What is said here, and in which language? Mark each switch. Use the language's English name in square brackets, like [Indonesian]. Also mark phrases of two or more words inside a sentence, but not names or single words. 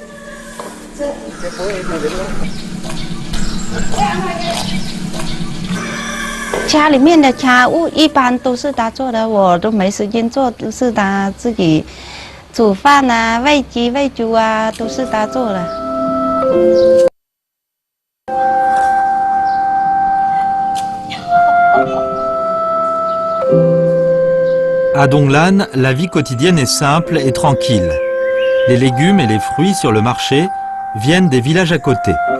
[Chinese] Cha 里面的家务一般都是他做的，我都没时间做，都是他自己煮饭啊、喂鸡、喂猪啊，都是他做的。 [French] À Donglan, la vie quotidienne est simple et tranquille. Les légumes et les fruits sur le marché viennent des villages à côté.